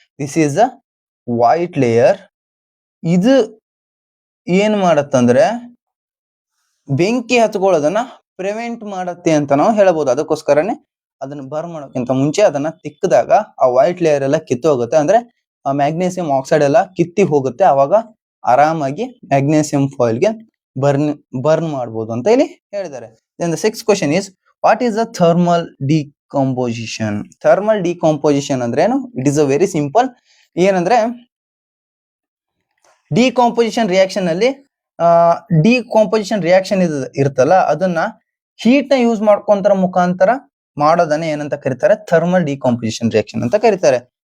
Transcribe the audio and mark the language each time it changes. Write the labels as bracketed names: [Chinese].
[English] This is a white layer. [Kannada] ಇದು ಏನ್ ಮಾಡತ್ತಂದ್ರೆ ಬೆಂಕಿ ಹತ್ಕೊಳ್ಳೋದನ್ನ ಪ್ರಿವೆಂಟ್ ಮಾಡತ್ತೆ ಅಂತ ನಾವು ಹೇಳಬಹುದು. ಅದಕ್ಕೋಸ್ಕರನೇ ಅದನ್ನ ಬರ್ನ್ ಮಾಡೋಕ್ಕಿಂತ ಮುಂಚೆ ಅದನ್ನ ತಿಕ್ಕಿದಾಗ ಆ ವೈಟ್ ಲೇಯರ್ ಎಲ್ಲ ಕಿತ್ತು ಹೋಗುತ್ತೆ. ಅಂದ್ರೆ ಆ ಮ್ಯಾಗ್ನೇಸಿಯಂ ಆಕ್ಸೈಡ್ ಎಲ್ಲ ಕಿತ್ತಿ ಹೋಗುತ್ತೆ. ಅವಾಗ ಆರಾಮಾಗಿ ಮ್ಯಾಗ್ನೇಸಿಯಂ ಫಾಯಿಲ್ಗೆ ಬರ್ನ್ ಮಾಡಬಹುದು ಅಂತ ಇಲ್ಲಿ ಹೇಳಿದ್ದಾರೆ. [English] Then the 6th question is, what is the thermal decomposition? [Kannada] Thermal decomposition ಅಂದ್ರೆ ಏನು? [English] It is a very simple. [Kannada] ಏನಂದ್ರೆ ಡಿಕಾಂಪೋಸಿಷನ್ ರಿಯಾಕ್ಷನ್ ಅಲ್ಲಿ ಡಿಕಾಂಪೋಸಿಷನ್ ರಿಯಾಕ್ಷನ್ ಇರುತ್ತಲ್ಲ, ಅದನ್ನ ಹೀಟ್ ನ ಯೂಸ್ ಮಾಡ್ಕೊಂತರ ಮುಖಾಂತರ ಮಾಡೋದನ್ನ ಏನಂತ ಕರೀತಾರೆ, ಥರ್ಮಲ್ ಡಿಕಾಂಪೋಸಿಷನ್ ರಿಯಾಕ್ಷನ್ ಅಂತ ಕರೀತಾರೆ.